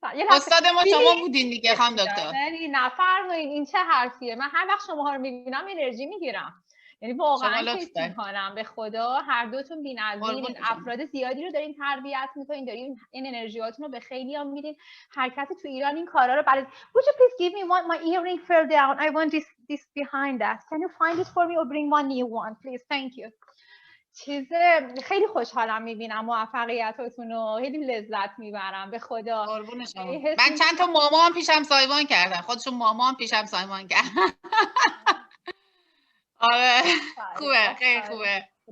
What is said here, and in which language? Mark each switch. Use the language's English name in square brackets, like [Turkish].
[Persian] استاد ما شما بودین دیگه خانم دکتر. نه فرمایید. این چه حرفیه؟ من هر وقت شما رو میبینم انرژی میگیرم. یعنی واقعا کیف میکنم به خدا. هر دوتون بی‌نظیرین. افراد زیادی رو دارین تربیت میکنین، دارین این انرژیاتون رو به خیلی ها میدین. هر کسی تو ایران این کارا رو بلد. [English] Would you please give me one? My earring fell down. I want this behind that. Can you find it for me or bring one new one please? Thank you. [Persian] خیلی خوشحالم میبینم موفقیتاتون رو. خیلی لذت میبرم به خدا. من چند تا ماما هم پیشم سایمان کردن. خودشون ماما هم پیشم سایمان کردن. آره خوبه، خیلی خوبه.